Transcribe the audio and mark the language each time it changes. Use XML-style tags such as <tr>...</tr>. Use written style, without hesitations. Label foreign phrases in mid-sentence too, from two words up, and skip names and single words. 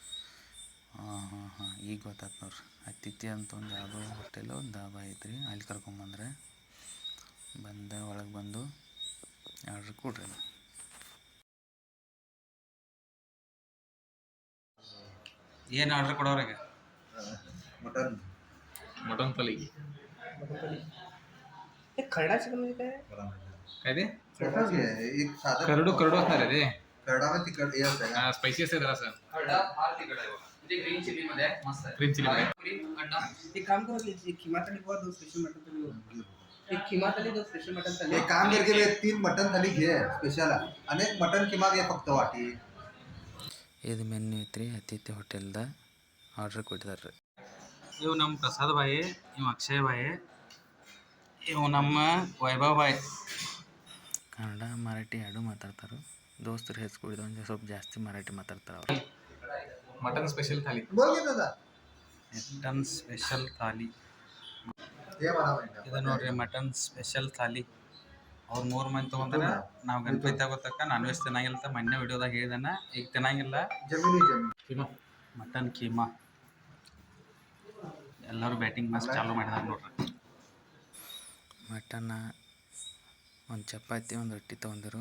<kn>ಈಗ ಗೊತ್ತಾಯ್ತು ನೋಡ್ರಿ. ಅತಿಥಿ ಅಂತ ಒಂದು ಯಾವುದೋ ಹೋಟೆಲು ಒಂದು ಧಾಬಾ ಐತ್ರಿ, ಅಲ್ಲಿ ಕರ್ಕೊಂಬಂದ್ರೆ ಒಳಗೆ ಬಂದು ಆರ್ಡ್ರ್ ಕೊಡ್ರಿ. ಏನು ಆರ್ಡ್ರ್ ಕೊಡೋರಿಗೆ?</kn> <mr>मटन थाली एक खरडा चिकन म्हणजे काय? काय ते खरडाच घे, एक साधा करडू असणार आहे ते. खरडा मध्ये तिखट हे असतं का? स्पायसी असते जरासं. खरडा फार तिखट आहे बघा. म्हणजे</mr> <en>green chilli</en> <mr>मध्ये आहे, मस्त आहे.</mr> <en>green chilli</en> <mr>मध्ये ग्रीन अंडा.</mr> <hi>एक काम करो कि खीमा थाली को 2</hi> <en>special mutton</en> <hi>थाली हो. एक खीमा थाली 2</hi> <en>special mutton</en> <hi>थाली.</hi> <mr>एक काम करके बे 3 मटन थाली घे स्पेशल आणि एक मटन किमा घे फक्त वाटी.</mr> <kn>ಇದು ಮೆನ್ಯೂ ಐತ್ರಿ ಅತಿಥಿ ಹೋಟೆಲ್ದ. ಆರ್ಡ್ರ್ ಕೊಟ್ಟಿದ್ದಾರೆ ರೀ. ಇವು ನಮ್ಮ ಪ್ರಸಾದ್ ಬಾಯಿ, ಇವು ಅಕ್ಷಯ್ ಬಾಯಿ, ಇವು ನಮ್ಮ ವೈಭವ್ ಬಾಯಿ. ಕನ್ನಡ ಮರಾಠಿ ಎರಡೂ ಮಾತಾಡ್ತಾರೆ. ದೋಸ್ತರು ಹೆಚ್ಕೊಡಿದ ಒಂದು ಸ್ವಲ್ಪ ಜಾಸ್ತಿ ಮರಾಠಿ ಮಾತಾಡ್ತಾರೆ ಅವರು.</kn> <en>mutton special</en> <mr>थाली. बोल घे दादा.</mr> <en>mutton special</en> <kn>ಥಾಲಿ.</kn> <mr>हे मला माहिती</mr> <kn>ಇದು ನೋಡ್ರಿ</kn> <en>mutton special</en> <kn>ಥಾಲಿ. ಅವ್ರು 3 ಮಂದಿ ತೊಗೊಂತಾರೆ. ನಾವು ಗಣಪತಿ ಆಗೋತಕ್ಕ</kn> <en>non veg</en> <kn>ತಿನ್ನಂಗಿಲ್ಲ ಅಂತ ಮೊನ್ನೆ ವಿಡಿಯೋದಾಗ ಹೇಳಿದಾನ. ಈಗ ತಿನ್ನಂಗಿಲ್ಲ.</kn> <mr>जमिनी</mr> <kn>ಮಟನ್ ಕೀಮಾ ಎಲ್ಲರೂ ಬ್ಯಾಟಿಂಗ್</kn> <mr>मस्त चालू</mr> <kn>ಮಾಡಿದಾರೆ ನೋಡ್ರಿ. ಮಟನ್ನ ಒಂದು ಚಪಾತಿ ಒಂದು ರೊಟ್ಟಿ ತೊಗೊಂಡಿರು.</kn>